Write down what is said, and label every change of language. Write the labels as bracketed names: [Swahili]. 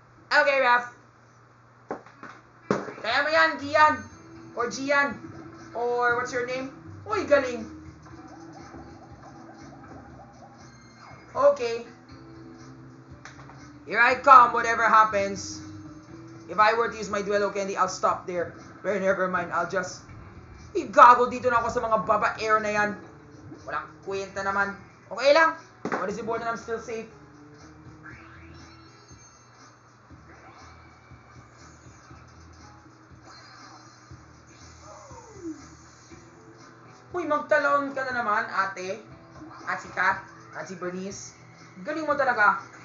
[English] Okay, Raf. [Filipino] Kaya mo yan, [English] Gian. Or Gian. Or what's your name? [Filipino] Uy, galing. Okay. [English] Here I come, whatever happens. If I were to use my duelo candy, I'll stop there. Pero never mind, I'll just... [Filipino] gago dito na ako sa mga babaero na yan. Walang kwenta naman. Okay lang. [English] What is important, I'm still safe. [Filipino] Uy, magtalon ka na naman, ate. At si Kat. At si Bernice. Galing mo talaga.